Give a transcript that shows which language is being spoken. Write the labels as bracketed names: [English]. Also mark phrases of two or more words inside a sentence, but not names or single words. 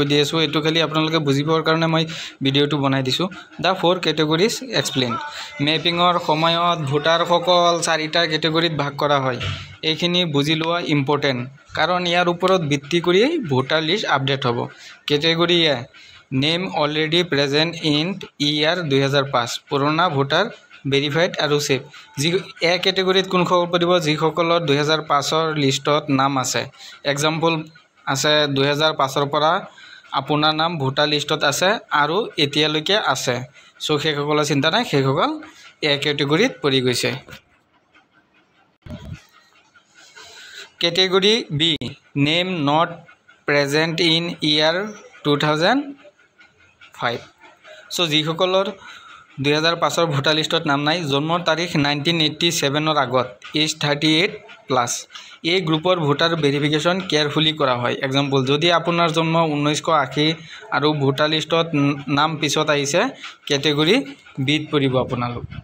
[Assamese] দি আছো এটো খালি আপোনালোকে বুজিবৰ কাৰণে মই ভিডিওটো বনাই দিছো [English] the four categories explain [Assamese] মেপিংৰ সময়ত ভোটাৰ সকল চাৰিটা ক্যাটাগৰীত ভাগ কৰা হয় এইখিনি বুজি লোৱা ইম্পৰ্টেন্ট কাৰণ ইয়াৰ ওপৰত ভিত্তি কৰি [English] voter list update [Assamese] হ'ব ক্যাটাগৰী এ [English] Name already present in year 2005 [Assamese] পুৰণা ভোটাৰ ভেৰিফাইড আৰু সেভ যি এ ক্যাটাগৰীত কোন খবৰ পৰিব যি সকলৰ 2005 ৰ লিষ্টত নাম আছে এক্সাম্পল আছে 2005 ৰ পৰা আপোনাৰ নাম [English] voter listত [Assamese] আছে আৰু এতিয়ালৈকে আছে সো সেইসকলৰ চিন্তা নাই সেইসকল এ ক্যাটাগৰীত পৰি গৈছে ক্যাটাগৰী বি [English] Name not present in year 2005 [Assamese] সো যি সকলৰ 2005 ৰ [English] voter listত [Assamese] নাম নাই জন্মৰ তাৰিখ 1987 ৰ আগত এজ 38 প্লাস এই গ্ৰুপৰ [English] voter verification carefully [Assamese] কৰা হয় এক্সাম্পল যদি আপোনাৰ জন্ম 1980 আৰু [English] voter listত [Assamese] নাম পিছত আহিছে ক্যাটাগৰী বিত পৰিব আপোনালোক